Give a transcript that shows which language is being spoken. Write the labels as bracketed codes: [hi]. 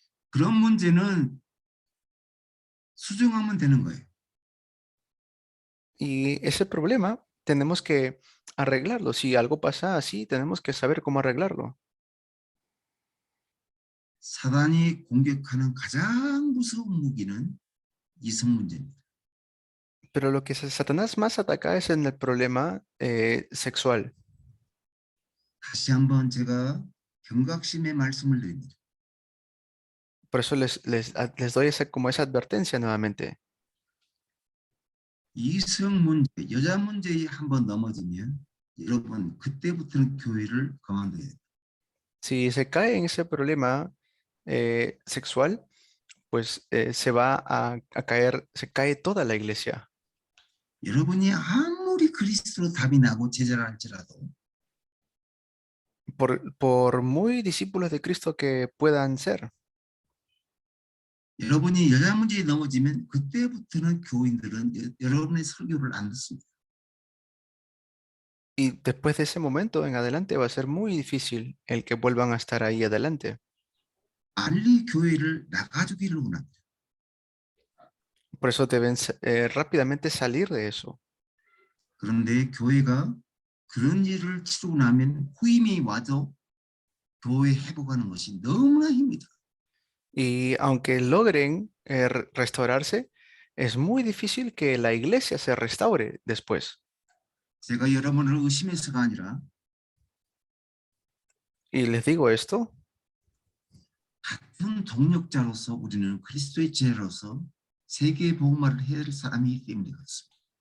[ko] 그런 문제는 수정하면 되는 거예요. [es] Y ese problema tenemos que arreglarlo. Si algo pasa así, tenemos que saber cómo arreglarlo. [ko] 사단이 공격하는 가장 무서운 무기는 이성 문제입니다. [es] Pero lo que Satanás más ataca es en el problema sexual. [ko] 다시 한번 제가 경각심의 말씀을 드립니다. [es] Por eso les doy como esa advertencia nuevamente. [ko] 이성 문제, 여자 문제에 한번 넘어지면 여러분 그때부터는 교회를 그만둬야 돼요. [es] Si se cae en ese problema sexual, pues se va a caer, se cae toda la iglesia. [ko] 여러분이 아무리 그리스도로 답이 나고 제자를 할지라도 [es] Por muy discípulos de Cristo que puedan ser, [ko] 여러분이 여자 문제에 넘어지면 그때부터는 교인들은 여러분의 설교를 안 듣습니다. [es] y después de ese momento en adelante va a ser muy difícil el que vuelvan a estar ahí adelante. [ko] 빨리 교회를 나가주기를 원합니다. [es] Por eso deben rápidamente salir de eso. [ko] 그런데 교회가 그런 일을 치르고 나면 후임이 와도 교회 회복하는 것이 너무나 힘들어요. [es] Y aunque logren restaurarse, es muy difícil que la iglesia se restaure después. [ko] 제가 여러분을 의심해서가 아니라 [es] Y les digo esto [ko] 같은 동력자로서 우리는 그리스도의 제자로서 세계 복음화를 해야 할 사람이기 때문에 그렇습니다.